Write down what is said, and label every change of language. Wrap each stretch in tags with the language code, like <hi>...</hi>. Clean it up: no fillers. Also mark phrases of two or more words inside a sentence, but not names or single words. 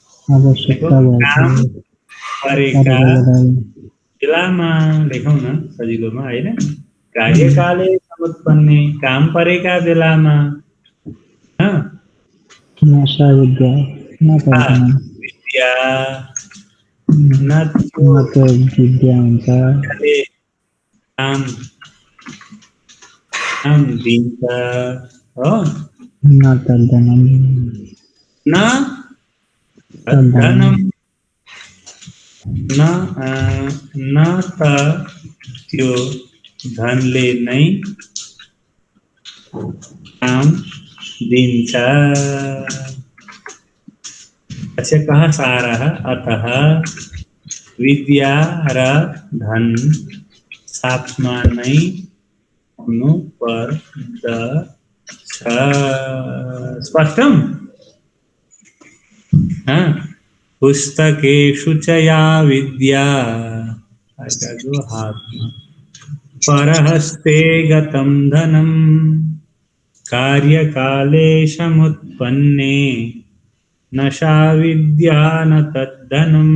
<ne>आवश्यकता काम भएको परेका बेलामा लेखौँ न सजिलोमा होइन।</ne> <sa>कार्यकाले समुत्पन्ने</sa> <ne>काम परेका बेलामा नशा विद्या नपर्दैन</ne> <sa>विद्या न</sa> <ne>न त विद्या हुन्छ काम काम दिन्छ हो</ne> <sa>न त धनम न धनम</sa> <ne>न त त्यो धनले नै काम दिन्छ।</ne> <sa>अस्य कः सारः?</sa> <ne>अतः विद्या र धन साथमा नै हुनुपर्दछ।</ne> <sa>स्पष्टम्? पुस्तकेषु च या विद्या परहस्ते गतं धनं कार्यकाले समुत्पन्ने न सा विद्या न तद्धनम्।</sa>